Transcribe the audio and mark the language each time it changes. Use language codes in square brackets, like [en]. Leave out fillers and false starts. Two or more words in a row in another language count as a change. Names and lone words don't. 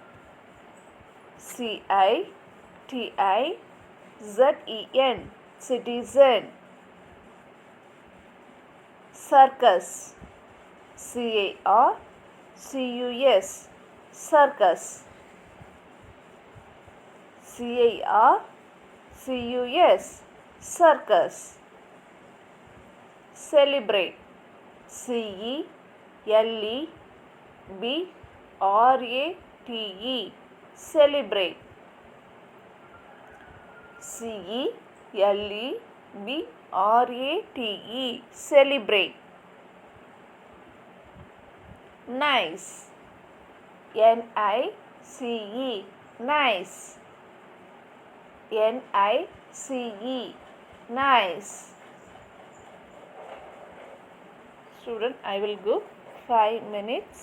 [en] C-I-T-I-Z-E-N, citizen. Circus. C-A-R-C-U-S, circus. C-A-R-C-U-S, circus. Celebrate. C-E-L-E-B-R-A-T-E, celebrate. C-E-L-E-B-R-A-T-E, celebrate. Nice. N-I-C-E, nice. N-I-C-E, nice. Student, I will give 5 minutes.